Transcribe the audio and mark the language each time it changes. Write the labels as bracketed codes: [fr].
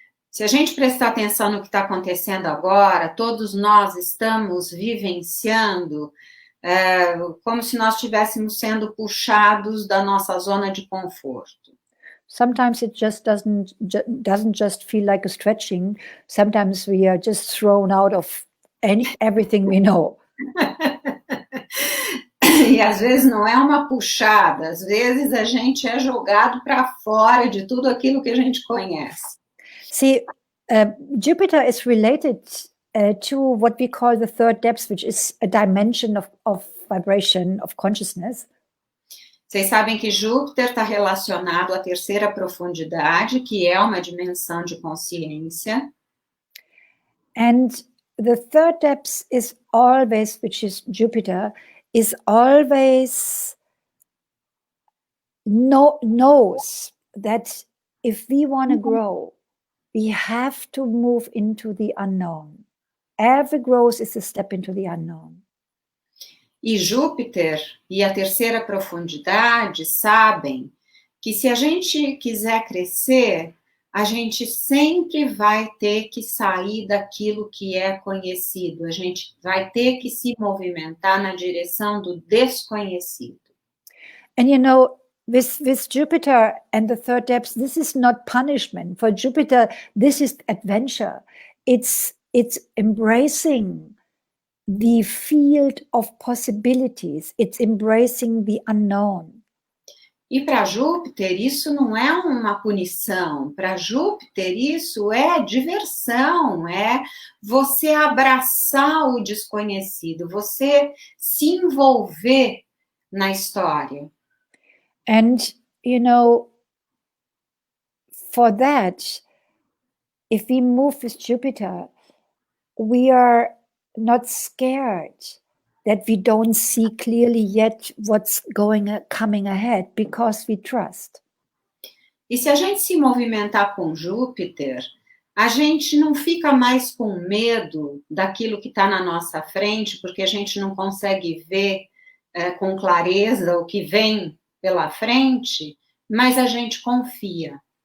[pt] Se a gente prestar atenção no que está acontecendo agora, todos nós estamos vivenciando como se nós estivéssemos sendo puxados da nossa zona de conforto. [en] Sometimes it just doesn't just feel like a stretching. Sometimes we are just thrown out of everything we know. [pt] E às vezes não é uma puxada, às vezes a gente é jogado para fora de tudo aquilo que a gente conhece. [en] See, Jupiter is related to what we call the third depth, which is a dimension of vibration, of consciousness. [pt] Vocês sabem que Júpiter está relacionado à terceira profundidade, que é uma dimensão de consciência. [en] And the third depth is always, which is Jupiter, is always knows that if we want to grow, we have to move into the unknown. Every growth is a step into the unknown. [pt] E Júpiter e a terceira profundidade sabem que se a gente quiser crescer, a gente sempre vai ter que sair daquilo que é conhecido. A gente vai ter que se movimentar na direção do desconhecido. [en] And you know, with Jupiter and the third depth, this is not punishment. For Jupiter, this is adventure. It's embracing the field of possibilities. It's embracing the unknown. [pt] E para Júpiter, isso não é uma punição. Para Júpiter, isso é diversão, é você abraçar o desconhecido, você se envolver na história. [en] And, you know, for that, if we move with Jupiter, we are not scared that we don't see clearly yet what's coming ahead, because we trust. [pt] E se a gente se movimentar com Júpiter, a gente não fica mais com medo daquilo que está na nossa frente, porque a gente não consegue ver com clareza o que vem pela frente, mas a gente confia.